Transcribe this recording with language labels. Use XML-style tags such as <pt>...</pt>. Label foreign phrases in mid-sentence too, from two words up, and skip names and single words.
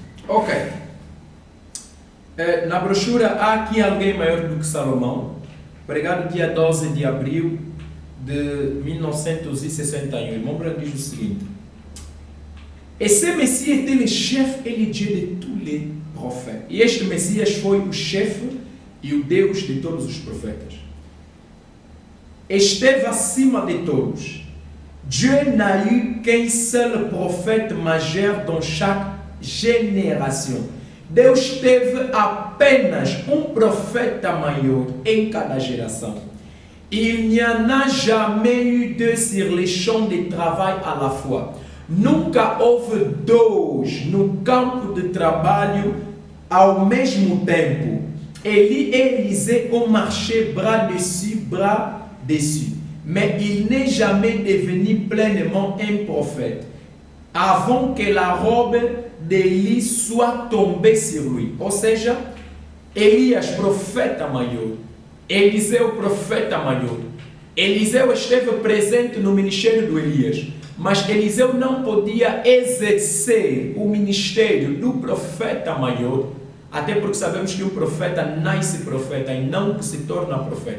<pt>Ok. Na brochura há aqui alguém maior do que Salomão, pregado dia 12 de abril de 1961. Irmão Branco diz o seguinte:</pt> <fr>et ce Messie était le chef et le Dieu de tous les prophètes.</fr> <pt>E este Messias foi o chefe e o Deus de todos os profetas. Esteve acima de todos.</pt> <fr>Dieu n'a eu qu'un seul prophète majeur dans chaque génération.</fr> <pt>Deus teve apenas um profeta maior em cada geração.</pt> <fr>Il n'y en a jamais eu deux sur les champs de travail à la fois.</fr> <pt>Nunca houve dois no campo de trabalho ao mesmo tempo.</pt> <fr>Élie et Élisée ont marché bras dessus, bras dessus. Mais il n'est jamais devenu pleinement un prophète avant que la robe d'Élie soit tombée sur lui.</fr> <pt>Ou seja, Elias, profeta maior. Eliseu, profeta maior. Eliseu esteve presente no ministério do Elias, mas Eliseu não podia exercer o ministério do profeta maior, até porque sabemos que um profeta nasce profeta e não que se torna profeta.</pt>